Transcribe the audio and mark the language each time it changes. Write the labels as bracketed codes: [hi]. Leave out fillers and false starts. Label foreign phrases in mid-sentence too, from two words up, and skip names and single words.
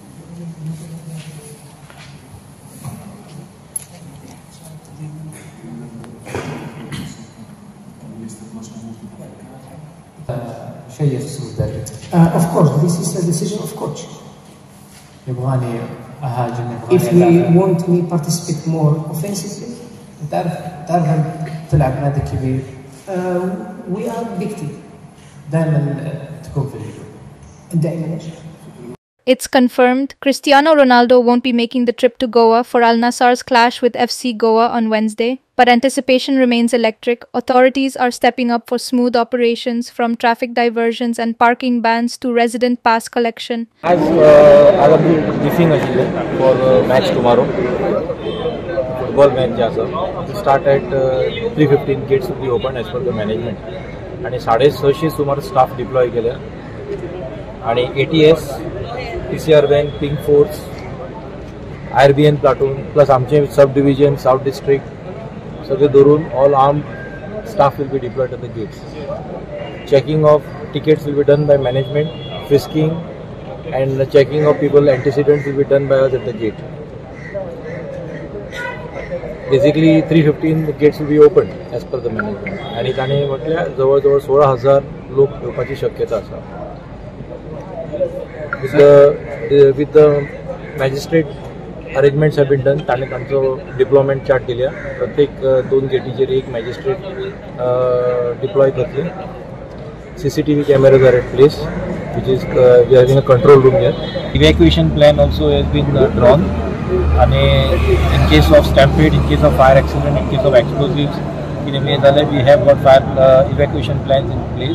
[en] Of course, this is a decision of coach. [ar] يبغاني أهاجم. [en] If he want me participate more offensively, [ar] تعرف تلعب نادي كبير. [en] We are big team. [ar] دائما تكون في الهجوم. دائما. [en] It's confirmed Cristiano Ronaldo won't be making the trip to Goa for Al Nassr's clash with FC Goa on Wednesday, but anticipation remains electric. Authorities are stepping up for smooth operations, from traffic diversions and parking bans to resident pass collection. I've been briefing for match tomorrow. Football match to start at 3:15. Gates will be open as per the management. And 6:30 सुमार staff deploy केले. And ATS, PCR van, Pink Force, IRBN platoon, plus आमचे sub division, South District, [kok] सगळे धरून [en] all armed staff will be deployed at the gates. Checking of tickets will be done by management, frisking, and the checking of people antecedents will be done by us at the gate. Basically 3:15 the gates will be opened as per the management. [kok] आणि ताणे म्हटल्यार जवळ 16,000 लोक येवपाची शक्यता आसा. [en] With the magistrate arrangements have been done. [kok] ताणे तांचो [en] deployment chart [kok] दिल्या. प्रत्येक 2 गेटीचेर एक [en] magistrate deploy [kok] करतले. [en] CCTV cameras are at place, which is we are having a control room here. Evacuation plan also has been drawn. And in case of stampede, in case of fire accident, in case of explosives, we have got fire evacuation plans in place.